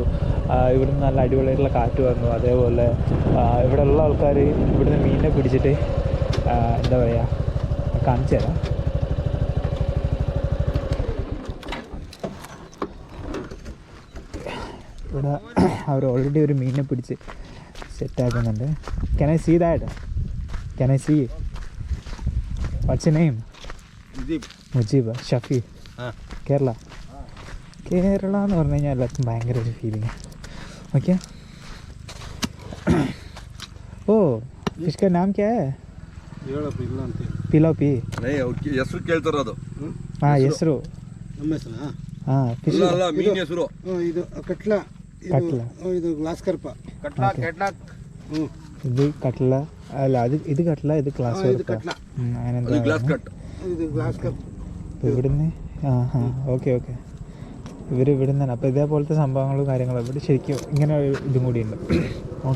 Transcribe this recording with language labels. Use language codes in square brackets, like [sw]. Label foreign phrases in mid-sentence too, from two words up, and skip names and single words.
[ml] ഇവിടുന്ന് നല്ല അടിപൊളിയായിട്ടുള്ള കാറ്റ് വന്നു. അതേപോലെ ഇവിടെ ഉള്ള ആൾക്കാർ ഇവിടുന്ന് മീനിനെ പിടിച്ചിട്ട് എന്താ പറയുക, കാണിച്ചു തരാം. ഇവിടെ അവർ ഓൾറെഡി ഒരു മീനിനെ പിടിച്ച് സെറ്റാക്കുന്നുണ്ട്. [en] Can I see that? Can I see? What's your name? [ml] മുജീബ്. ഷഫി? കേരള? കേരള എന്ന് പറഞ്ഞു കഴിഞ്ഞാൽ എല്ലാവർക്കും ഭയങ്കര ഒരു ഫീലിംഗ്. ഓക്കെ. ഓ, [hi] इसका नाम क्या है? ಪಿಲೋಪಿ. [kn] ಹೆಸರು ಕೇಳ್ತಾರದು. ಹಾಂ, ಹೆಸರು. ಹಾಂ, ಫಿಶ್. ಮೀನ್ ಹೆಸರು ಇದು ಕಟ್ಲ. ಕಟ್ಲ. ಇದು ಗ್ಲಾಸ್ ಕರ್ಪ. [ml] ഇത് കട്ട്ല അല്ല, ഇത് കട്ട്ല, ഇത് ഗ്ലാസ് കട്ട്ല. അങ്ങനെ ഗ്ലാസ് കട്ട്. ഇത് ഗ്ലാസ് കപ്പ്. ഇവിടുന്ന് ഓക്കെ ഓക്കെ, ഇവർ ഇവിടുന്ന് തന്നെ. അപ്പോൾ ഇതേപോലത്തെ സംഭവങ്ങളും കാര്യങ്ങളും ഇവിടെ ശരിക്കും ഇങ്ങനെ ഇതും കൂടിയുണ്ട്. ഓക്കെ.